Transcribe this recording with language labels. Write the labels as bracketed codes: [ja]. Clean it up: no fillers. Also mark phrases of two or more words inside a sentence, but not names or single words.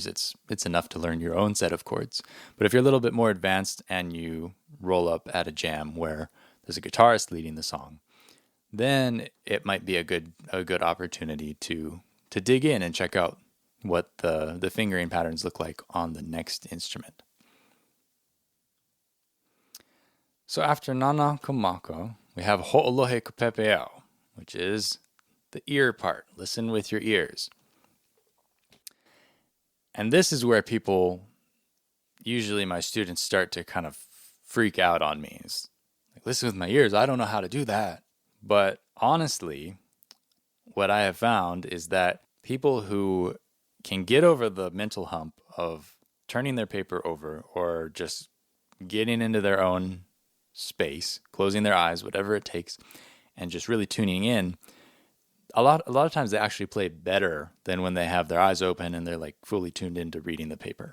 [en] It's enough to learn your own set of chords. But if you're a little bit more advanced and you roll up at a jam where there's a guitarist leading the song, then it might be a good opportunity to dig in and check out what the fingering patterns look like on the next instrument. So after [haw] nānā ka maka, [en] we have [haw] hoʻolohe ka pepeiao, [en] which is the ear part. Listen with your ears. And this is where people, usually my students, start to kind of freak out on me. It's like, listen with my ears, I don't know how to do that. But honestly, what I have found is that people who can get over the mental hump of turning their paper over or just getting into their own space, closing their eyes, whatever it takes, and just really tuning in, a lot of times they actually play better than when they have their eyes open and they're like fully tuned into reading the paper.